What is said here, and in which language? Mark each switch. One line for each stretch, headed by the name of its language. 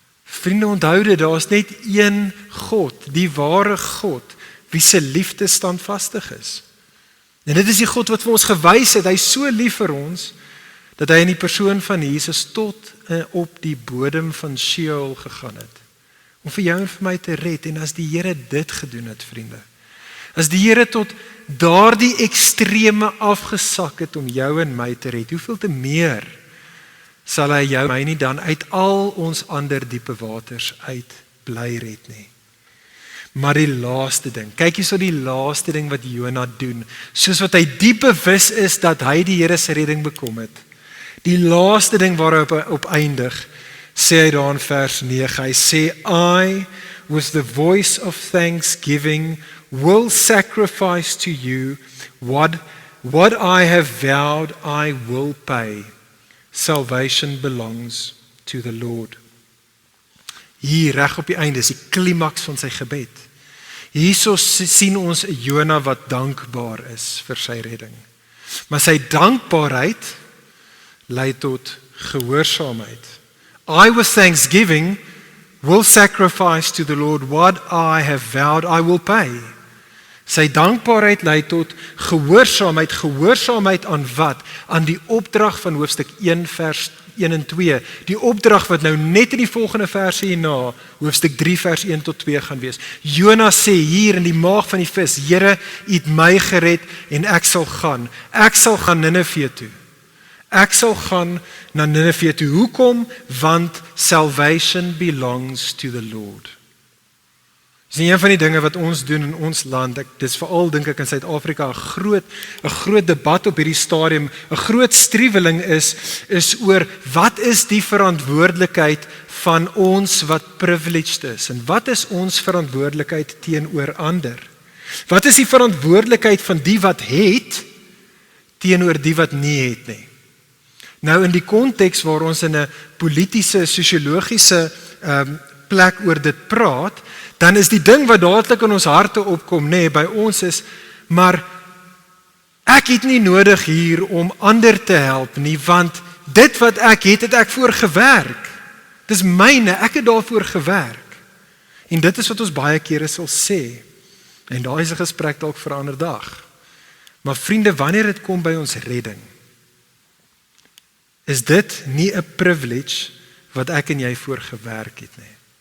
Afrikaans: Vriende, onthou dit, daar is net een God, die ware God, wie se liefde standvastig is. En dit is die God wat vir ons gewys het, hy is so lief vir ons, dat hy in die persoon van Jesus tot op die bodem van Sheol gegaan het, om vir jou en vir my te red. En as die Here dit gedoen het, vriende, as die Here tot daardie extreme afgesak het om jou en my te red, hoeveel te meer sal hy jou en my nie dan uit al ons ander diepe waters uit bly red nie. Maar die laaste ding, kyk hierso die laaste ding wat Jona doen, soos wat hy diep bewus is dat hy die Here se redding bekom het. Die laaste ding waarop hy op eindig, sê hy daar in vers 9, hy sê,
English: "I, with the voice of thanksgiving, will sacrifice to you what I have vowed I will pay. Salvation belongs to the Lord."
Afrikaans: Hier reg op die einde is die klimaks van sy gebed. Hierso sien ons 'n Jona wat dankbaar is vir sy redding. Maar sy dankbaarheid lei tot gehoorsaamheid.
English: "I with thanksgiving will sacrifice to the Lord what I have vowed I will pay."
Afrikaans: Sy dankbaarheid lei tot gehoorsaamheid. Gehoorsaamheid aan wat? Aan die opdrag van hoofstuk 1 vers 1 en 2. Die opdrag wat nou net in die volgende verse hierna, hoofstuk 3 vers 1 tot 2 gaan wees. Jona sê hier in die maag van die vis, "Here, U het my gered en ek sal gaan. Ek sal gaan Ninive toe. Ek sal gaan na Ninive toe." Hoekom? Want
English: salvation belongs to the Lord.
Afrikaans: Dis een van die dinge wat ons doen in ons land. Dis veral dink ek in Suid-Afrika 'n groot debat op hierdie stadium. 'n Groot striweling is oor wat is die verantwoordelikheid van ons wat privileged is, en wat is ons verantwoordelikheid teenoor ander? Wat is die verantwoordelikheid van die wat het teenoor die wat nie het nie? Nou in die konteks waar ons in 'n politiese, sosiologiese plek oor dit praat, dan is die ding wat dadelik in ons harte opkom, by ons is, maar ek het nie nodig hier om ander te help nie, want dit wat ek het ek voor gewerk. Dis myne, ek het daarvoor gewerk. En dit is wat ons baie kere sal sê. En daai is 'n gesprek dalk vir 'n ander dag. Maar vriende, wanneer dit kom by ons redding, is dit nie 'n privilege wat ek en jy voor gewerk het nie.